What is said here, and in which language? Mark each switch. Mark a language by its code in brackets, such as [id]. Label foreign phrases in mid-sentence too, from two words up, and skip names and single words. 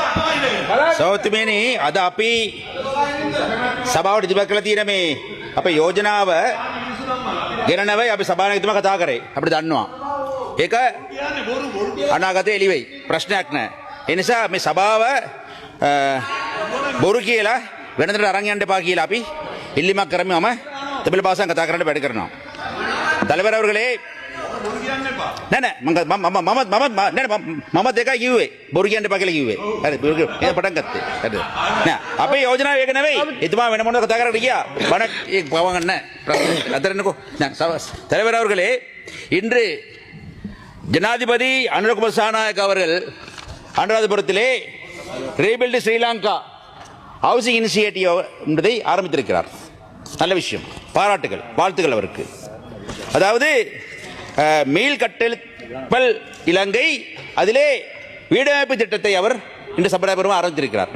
[si] සෞතුමේනි අද අපි සභාවට ඉදිරිපත් කළ තියෙන මේ අපේ යෝජනාව ගැන නෙවෙයි අපි සභානායකතුමා කතා කරේ. අපිට දන්නවා. ඒක අනාගතේ එළි වෙයි. ප්‍රශ්නයක් නැහැ. ඒ නිසා මේ සභාව බොරු කියලා වෙනදට අරන් යන්න එපා කියලා අපි ඉල්ලීමක් කරමු. මම දෙබල භාෂාවෙන් කතා කරන්න වැඩ කරනවා. [ta] தலைவர் அவர்களே [si] නෑ මම දෙකයි කිව්වේ බොරු කියන්න එපා කියලා කිව්වේ. හරි ඒක පටන් ගත්තේ. හරිද? නෑ අපේ යෝජනාව ඒක නෙවෙයි. එතුමා වෙන මොනවද කතා කරන්න ගියා. බණක් ඒක පවගන්න නෑ. අතරන්නකෝ. [ta] නෑ தலைவர் அவர்களே இன்று ஜனாதிபதி அனுரகுமார் சாநாயக் அவர்கள் அனுராதபுரத்திலே ரீபில்ட் ஸ்ரீலங்கா ஹவுசிங் இனிஷியேட்டிவ் என்பதை ஆரம்பித்திருக்கிறார். நல்ல விஷயம், பாராட்டுகள், வாழ்த்துக்கள் அவருக்கு. அதாவது மீள் கட்டெழுப்பல் இலங்கை அதிலே வீடமைப்பு திட்டத்தை அவர் இன்று சபைபூர்வமாக ஆரம்பித்திருக்கிறார்.